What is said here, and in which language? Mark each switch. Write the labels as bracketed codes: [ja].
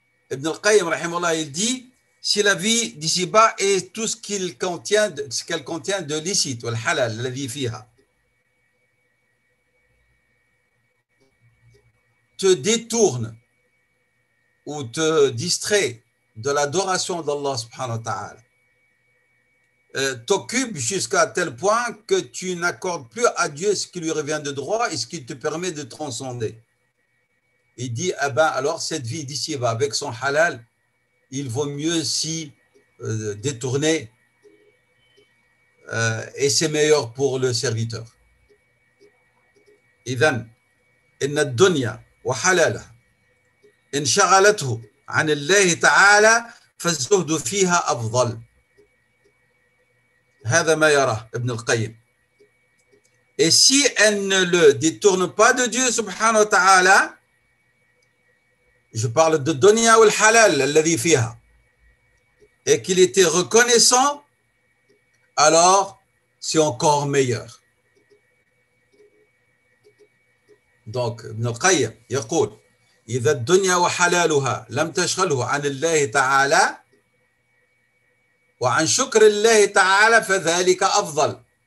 [fr] Ibn al-Qayyim, rahimahullah, il dit, si la vie d'ici-bas est tout ce qu'elle contient de licite, ou halal, la vie fiha, te détourne ou te distrait de l'adoration d'Allah subhanahu wa ta'ala, t'occupe jusqu'à tel point que tu n'accordes plus à Dieu ce qui lui revient de droit et ce qui te permet de transcender. Il dit, eh ben, alors cette vie d'ici-bas avec son halal, il vaut mieux s'y détourner et c'est meilleur pour le serviteur. [ar] إذن إن الدنيا وحلالها إن شغلته عن الله تعالى فالزهد فيها أفضل. هذا ما يراه ابن القيم. [fr] Et si elle ne le détourne pas de Dieu subhanahu wa ta'ala, je parle de dunya ou le halal [ar] الذي فيها, [fr] et qu'il était reconnaissant, alors c'est encore meilleur. Donc [ar] ابن القيم يقول إذا الدنيا وحلالها لم تشغله عن الله تعالى وعن شكر الله تعالى فذلك أفضل.